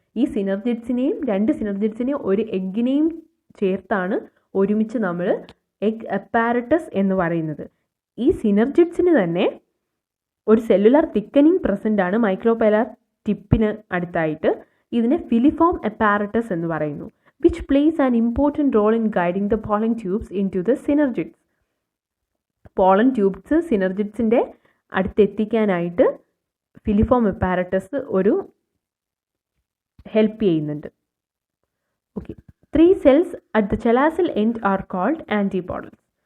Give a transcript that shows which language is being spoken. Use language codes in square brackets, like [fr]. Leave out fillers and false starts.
[ml] ഈ സിനർജിഡ്സിനെയും 2 സിനർജിഡ്സിനെയും ഒരു എഗ്ഗിനെയും ചേർത്താണ് ഒരുമിച്ച് നമ്മൾ എഗ് അപ്പാരറ്റസ് എന്ന് പറയുന്നത്. ഈ സിനർജിഡ്സിന് തന്നെ ഒരു സെല്ലുലാർ തിക്കനിങ് പ്രസൻ്റ് ആണ് മൈക്രോപൈലാർ ടിപ്പിന് അടുത്തായിട്ട്. ഇതിനെ ഫിലിഫോം അപ്പാരറ്റസ് എന്ന് പറയുന്നു. [en] which plays an important role in guiding the pollen tubes into the synergids. [ml] Pollen tubes സിനർജിഡ്സിൻ്റെ അടുത്തെത്തിക്കാനായിട്ട് filiform apparatus ഒരു ഹെൽപ്പ് ചെയ്യുന്നുണ്ട്. Okay, [en] 3 cells at the chalazal end are called antipodals.